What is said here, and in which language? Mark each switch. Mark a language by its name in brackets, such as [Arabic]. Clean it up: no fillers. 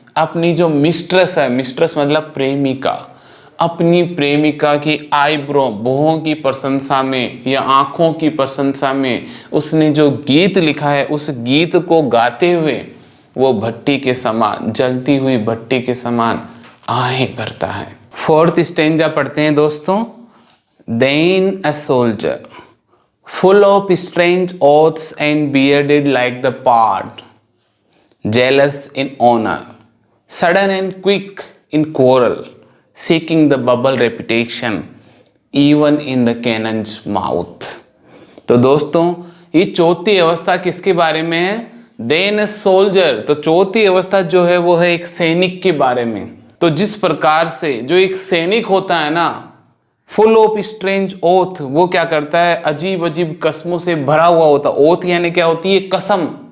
[Hindi] अपनी जो मिस्ट्रेस है, मिस्ट्रेस मतलब प्रेमिका, अपनी प्रेमिका की आईब्रो, भौहों की प्रशंसा में या आंखों की प्रशंसा में उसने जो गीत लिखा है, उस गीत को गाते हुए वो भट्टी के समान, जलती हुई भट्टी के समान आहें भरता है। फोर्थ स्टेंजा पढ़ते हैं दोस्तों। [English] Then a soldier full of strange oaths and bearded like the pard, jealous in honor, sudden and quick in quarrel, seeking the bubble reputation even in the cannon's mouth। [Hindi] तो दोस्तों ये चौथी अवस्था किसके बारे में है? [English] Then soldier. [Hindi] तो चौथी अवस्था जो है वो है एक सैनिक के बारे में। तो जिस प्रकार से जो एक सैनिक होता है ना, [English] full of strange oath, [Hindi] वो क्या करता है? अजीब अजीब कस्मों से भरा हुआ होता। ओथ यानी क्या होती है? कसम।